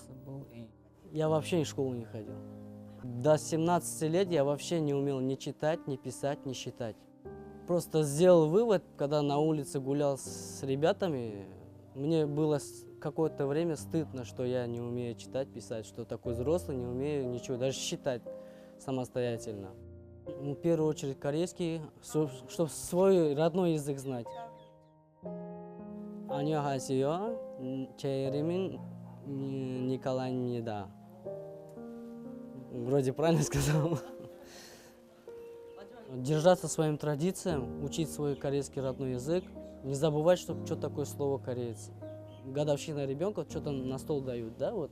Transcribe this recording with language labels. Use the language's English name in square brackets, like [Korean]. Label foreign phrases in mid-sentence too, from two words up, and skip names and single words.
[Russian] Я вообще в школу не ходил. До 17 лет я вообще не умел ни читать, ни писать, ни считать. Просто сделал вывод, когда на улице гулял с ребятами, мне было какое-то время стыдно, что я не умею читать, писать, что такой взрослый, не умею ничего, даже считать самостоятельно. В первую очередь корейский, чтобы свой родной язык знать. [Korean] 안녕하세요. 제 이름은 Николай입니다. [Russian] Вроде правильно сказал. Держаться своим традициям, учить свой корейский родной язык, не забывать, что такое слово кореец. Годовщина ребенка, что-то на стол дают, да, вот.